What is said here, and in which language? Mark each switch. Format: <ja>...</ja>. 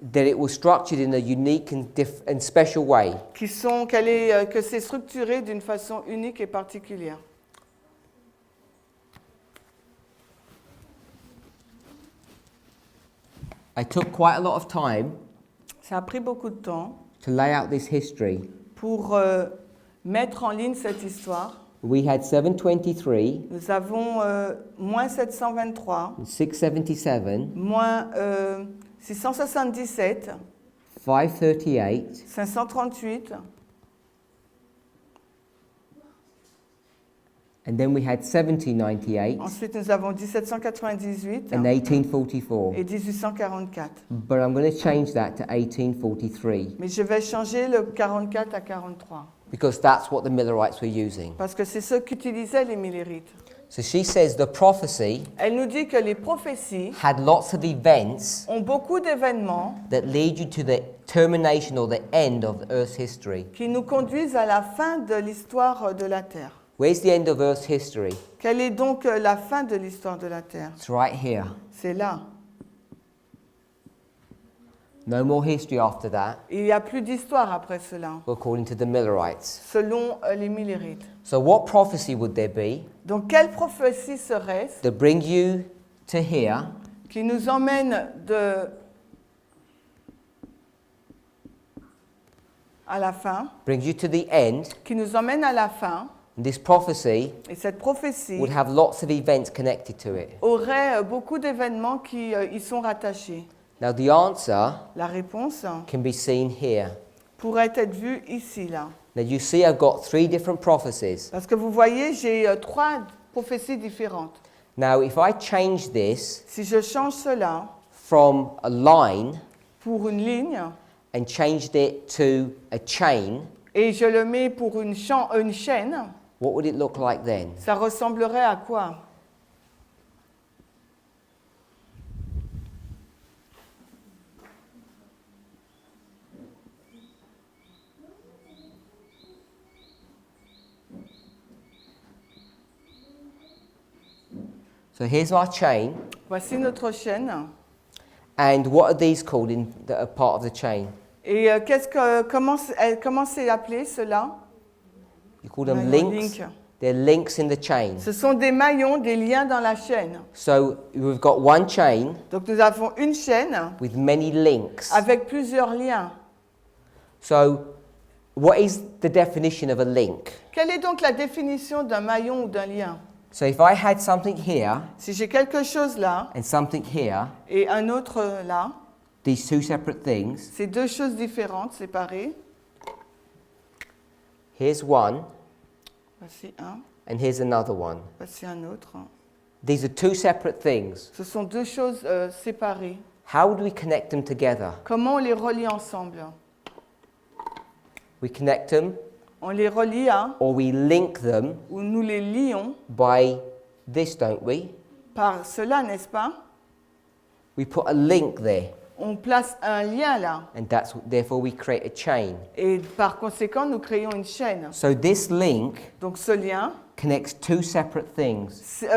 <en>that it was structured in a unique and special way.</en> <fr>que c'est structuré d'une façon unique et particulière.</fr> <en>I took quite a lot of time</en> <fr>Ça a pris beaucoup de temps</fr> <en>to lay out this history.</en> <fr>pour mettre en ligne cette histoire.</fr> <en>We had 723,</en> <fr>Nous avons moins 723,</fr> <en>677,</en> <fr>moins 677,</fr> <en>538,</en> <fr>538,</fr> <en>and then we had 1798</en> <fr>ensuite nous avons 1798</fr> <en>and 1844.</en> <fr>et 1844.</fr> <en>But I'm going to change that to 1843</en> <fr>Mais je vais changer le 44 à 43</fr> <en>because that's what the Millerites were using.</en> <fr>parce que c'est ce qu'utilisaient les millérites.</fr> <en>So she says the prophecy</en> <fr>Elle nous dit que les prophéties</fr> <en>had lots of events</en> <fr>ont beaucoup d'événements</fr> <en>that lead you to the termination or the end of Earth's history.</en> <fr>qui nous conduisent à la fin de l'histoire de la Terre.</fr> <en>Where's the end of Earth's history?</en> <fr>Quelle est donc la fin de l'histoire de la Terre?</fr> <en>It's right here.</en> <fr>C'est là.</fr> <en>No more history after that,</en> <fr>Il n'y a plus d'histoire après cela,</fr> <en>according to the Millerites.</en> <fr>selon les millérites.</fr> <en>So what prophecy would there be</en> <fr>Donc, quelle prophétie serait-ce</fr> <en>that bring you to here</en> <fr>qui nous emmène à la fin,</fr> <en>brings you to the end?</en> <fr>qui nous emmène à la fin,</fr> <en>This prophecy</en> <fr>et cette prophétie</fr> <en>would have lots of events connected to it.</en> <fr>aurait beaucoup d'événements qui y sont rattachés.</fr> <en>Now the answer</en> <fr>La réponse</fr> <en>can be seen here.</en> <fr>pourrait être vue ici, là.</fr> <en>Now you see I've got 3 different prophecies.</en> <fr>Parce que vous voyez, j'ai 3 prophéties différentes.</fr> <en>Now if I change this</en> <fr>Si je change cela</fr> <en>from a line</en> <fr>pour une ligne</fr> <en>and changed it to a chain,</en> <fr>et je le mets pour une chaîne,</fr> <en>what would it look like then?</en> <fr>ça ressemblerait à quoi?</fr> <en>So here's our chain,</en> <fr>Voici notre chaîne.</fr> <en>and what are these called that are part of the chain?</en> <fr>Et comment c'est appelé cela?</fr> <en>You call them</en> <fr>Maillon,</fr> <en>links. link. They're links in the chain.</en> <fr>Ce sont des maillons, des liens dans la chaîne.</fr> <en>So we've got one chain</en> <fr>Donc nous avons une chaîne</fr> <en>with many links.</en> <fr>avec plusieurs liens.</fr> <en>So what is the definition of a link?</en> <fr>Quelle est donc la définition d'un maillon ou d'un lien?</fr> <en>So if I had something here</en> <fr>Si j'ai quelque chose là</fr> <en>and something here,</en> <fr>et un autre là,</fr> <en>these 2 separate things,</en> <fr>c'est 2 choses différentes, séparées.</fr> <en>here's one</en> <fr>Voici un,</fr> <en>and here's another one.</en> <fr>voici un autre.</fr> <en>These are 2 separate things.</en> <fr>Ce sont 2 choses séparées.</fr> <en>How would we connect them together?</en> <fr>Comment on les relie ensemble?</fr> <en>We connect them</en> <fr>On les relie à,</fr> <en>or we link them</en> <fr>ou nous les lions</fr> <en>by this, don't we?</en> <fr>par cela, n'est-ce pas?</fr> <en>We put a link there,</en> <fr>On place un lien là.</fr> <en>and therefore we create a chain.</en> <fr>Et par conséquent, nous créons une chaîne.</fr> <en>So this link</en> <fr>Donc ce lien</fr> <en>connects 2 separate things.</en>